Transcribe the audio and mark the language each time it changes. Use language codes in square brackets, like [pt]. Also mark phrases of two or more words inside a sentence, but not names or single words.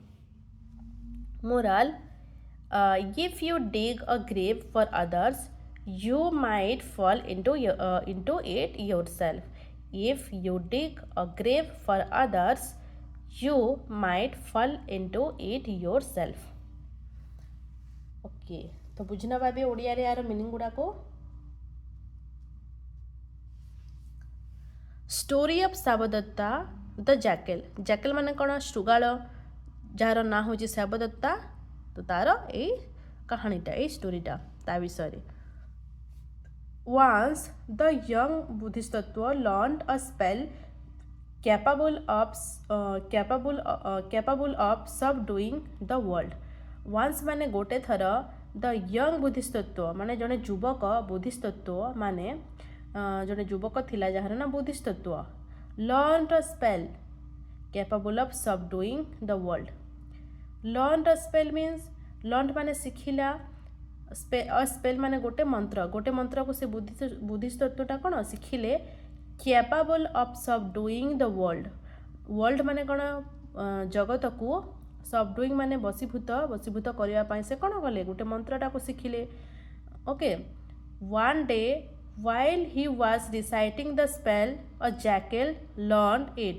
[en] Moral: if you dig a grave for others, you might fall into it yourself. If you dig a grave for others, you might fall into it yourself. [or] ଓକେ ତ ବୁଝନା ଭାବେ ଓଡ଼ିଆ ରେ ତାର ମିନିଙ୍ଗ ଗୁଡ଼ା କୁ। [en] story of Shavadatta the jackal. [or] ଜ୍ୟାକଲ ମାନେ କଣ ଶୃଗାଳ ଯାହାର ନା ହେଉଛି ଶାବଦତ୍ତା। ତ ତାର ଏ କାହାଣୀଟା ଏ ଷ୍ଟୋରୀଟା ତା ବିଷୟ। [en] Once the young Bodhisattva learned a spell capable of subduing the world. [or] Once ମାନେ ଗୋଟେ ଥର [en] the young Bodhisattva [or] ମାନେ ଜଣେ ଯୁବକ ବୁଦ୍ଧିସତ୍ତ୍ୱ ମାନେ ଜଣେ ଯୁବକ ଥିଲା ଯାହାର ନା ବୁଦ୍ଧିସତ୍ତ୍ୱ [en] learned a spell capable of subduing the world. learned a spell means learned [or] ମାନେ ଶିଖିଲା स्पेल ମାନେ ଗୋଟେ ମନ୍ତ୍ର କୁ ସେ ବୁଦ୍ଧିଷ୍ଟ ତତ୍ତ୍ୱଟା କଣ ଶିଖିଲେ [en] capable of subduing the world [or] ମାନେ କଣ ଜଗତ କୁ सबडुइंग ମାନେ ବଶୀଭୂତ କରିବା ସେ କଣ କଲେ ଗୋଟେ ମନ୍ତ୍ରଟା କୁ ଶିଖିଲେ। [en] okay one day while he was reciting the spell a jackal learned it.